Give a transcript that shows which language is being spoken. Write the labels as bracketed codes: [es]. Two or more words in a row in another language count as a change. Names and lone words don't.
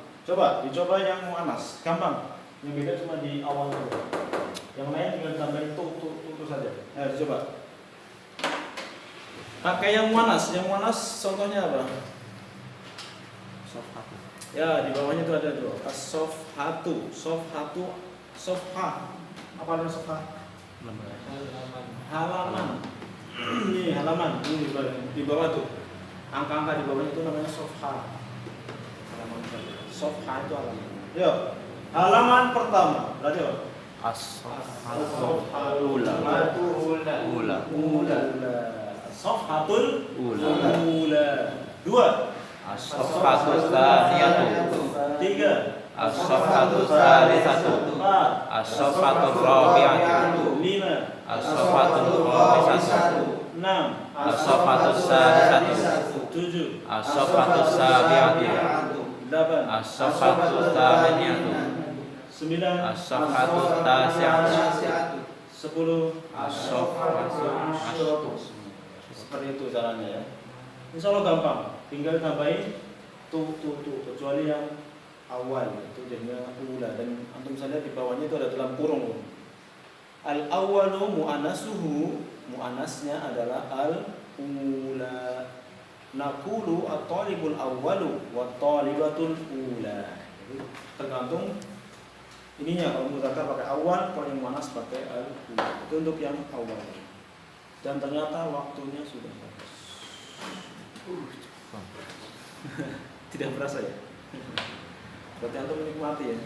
[id] Coba dicoba yang muannas, gampang. Yang beda cuma di awal saja. Yang lain tinggal tambahin tu saja. Nah, dicoba. Pakai yang muannas contohnya apa? Sofhatu. Ya, di bawahnya itu ada tuh. [ar] الصفحة، صفحة. [id] Apa artinya sofha? Halaman. Ini halaman. Ini di bawah tuh. Angka-angka di bawahnya itu namanya sofha. Halaman. Sofha itu halaman. Yuk. Halaman pertama. Berarti apa? [ar] الصفحة الأولى. [id] Sofhatul Ula. ula. Dua. [ar] الصفحة الثانية. [id] Tiga. [ar] الصفحة الثالثة. [id] Empat. [ar] الصفحة الرابعة. [id] Lima. [ar] الصفحة الخامسة. [id] Enam. [ar] الصفحة السادسة. [id] Tujuh. [ar] الصفحة السابعة. [id] Delapan. [ar] الصفحة الثامنة. [id] Sembilan. [ar] الصفحة التاسعة. [id] 10. [ar] الصفحة العاشرة. [id] Seperti itu caranya ya. [ar] إن شاء الله [id] gampang. Tinggal tambahin tu kecuali yang awal itu jadinya ula dan antum bisa lihat di bawahnya itu ada dalam kurung. [ar] الأول مؤنثه, [id] mu'annasnya adalah [ar] الأولى. نقول الطالب الأول والطالبة الأولى. [id] Jadi tergantung ininya, kalau muzakkar pakai awal, kalau yang muannas pakai [ar] الأولى. [id] Itu untuk yang awal. Dan ternyata waktunya sudah habis. Tidak berasa ya? Berarti antum menikmati ya?